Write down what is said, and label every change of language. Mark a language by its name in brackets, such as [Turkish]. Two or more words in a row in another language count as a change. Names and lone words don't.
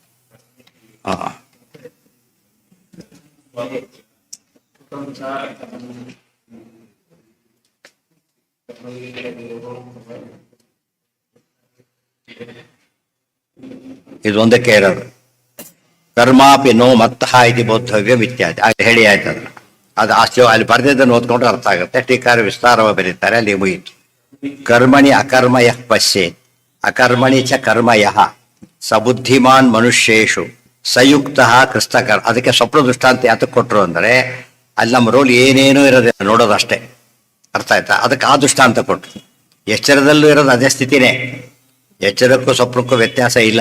[Kannada] ಇದು ಒಂದಕ್ಕೆ ಇರೋದು. [Sanskrit] ಕರ್ಮಾಪಿ ನೋ ಮತ್ತಃ ಇತಿ ಬೋದ್ಧವ್ಯ ಇತ್ಯಾದಿ [Kannada] ಅಲ್ಲಿ ಹೇಳಿ ಆಯ್ತು. ಅದು ಅಷ್ಟು ಅಲ್ಲಿ ಬರ್ದಿದ್ದನ್ನು ಓದ್ಕೊಂಡ್ರೆ ಅರ್ಥ ಆಗುತ್ತೆ. ಟೀಕಾರ ವಿಸ್ತಾರವಾಗಿ ಬರೀತಾರೆ, ಅಲ್ಲಿ ಮುಗಿಯಿತು. [Sanskrit] ಕರ್ಮಣಿ ಅಕರ್ಮ ಯಃ ಪಶ್ಯೇತ್ ಅಕರ್ಮಣಿ ಚ ಕರ್ಮ ಯಃ ಸಬುದ್ಧಿಮಾನ್ ಮನುಷ್ಯೇಶು ಸಂಯುಕ್ತ ಕೃಷ್ಣಕರ್. [Kannada] ಅದಕ್ಕೆ ಸ್ವಪ್ನ ದೃಷ್ಟಾಂತ ಯಾತಕ್ಕೆ ಕೊಟ್ಟರು ಅಂದರೆ ಅಲ್ಲಿ ನಮ್ಮ ರೋಲ್ ಏನೇನೂ ಇರೋದಿಲ್ಲ, ನೋಡೋದಷ್ಟೇ. ಅರ್ಥ ಆಯ್ತಾ? ಅದಕ್ಕೆ ಆ ದೃಷ್ಟಾಂತ ಕೊಟ್ಟರು. ಎಚ್ಚರದಲ್ಲೂ ಇರೋದು ಅದೇ ಸ್ಥಿತಿನೇ. ಎಚ್ಚರಕ್ಕೂ ಸ್ವಪ್ನಕ್ಕೂ ವ್ಯತ್ಯಾಸ ಇಲ್ಲ.